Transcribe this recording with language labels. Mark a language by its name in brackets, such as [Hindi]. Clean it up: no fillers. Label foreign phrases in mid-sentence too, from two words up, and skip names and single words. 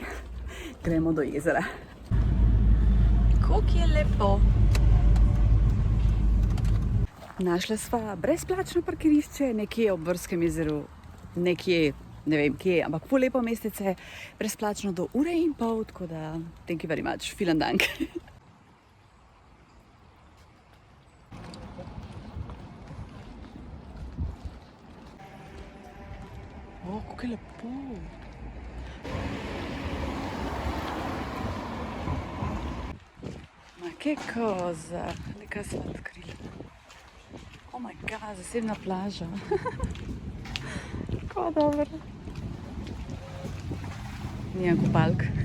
[Slovenian] Gremo do jezera. Koliko je lepo. Našla sva brezplačno parkirišče nekje ob Vrskem jezeru. Nekje, ne vem kje, ampak ful lepo mestece. Brezplačno do 1,5 ure, tako da [English] thank you very much. [German] Vielen Dank. [Slovenian] O, kako je lepo. Ma, kaj koza. Nekaj sva odkrila. [English] Oh my god, [Slovenian] zasebna plaža. Kako dobro. Nijem kopalk.